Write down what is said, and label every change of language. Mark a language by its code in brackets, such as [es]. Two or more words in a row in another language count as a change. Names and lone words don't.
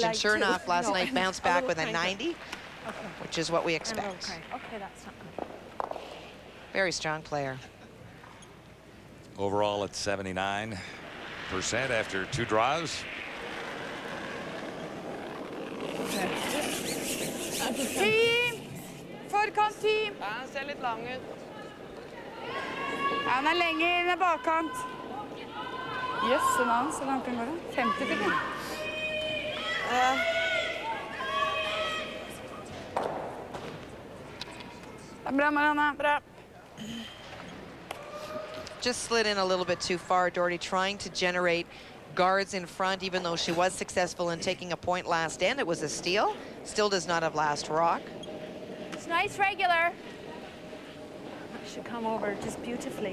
[en] And sure enough, last night bounced back with a 90, which is what we expect. Okay, that's not good. Very strong player. Overall at 79% after 2 draws. Team! Forkant, team! [no] Ja, den ser litt lang ut. Ja, han er lenger inn i bakkant. Jøsse navn, så langt den går det. 50 til det. Det er bra, Marianne. Bra. [en] Just slid in a little bit too far. Doherty trying to generate guards in front, even though she was successful in taking a point last end. It was a steal. Still does not have last rock. It's nice regular. Should come over just beautifully.